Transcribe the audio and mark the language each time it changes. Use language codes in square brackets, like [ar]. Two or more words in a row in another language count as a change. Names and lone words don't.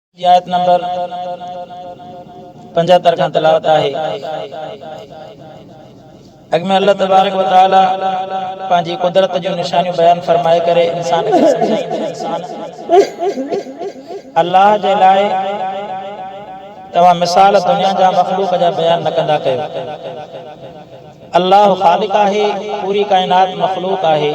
[sd] आयत नंबर 75 खां तिलावत आहे। अॻिमें [ar] الله تبارك وتعالى [sd] पंहिंजी कुदरत जूं निशानियूं बयान फरमाए करे इंसान खे सम्झाईंदे इंसान अल्लाह जे लाइ तव्हां मिसाल दुनिया जा मखलूक जा बयान न कंदा कयो। अल्लाह ख़ालिक आहे, पूरी कायनात मखलूक आहे।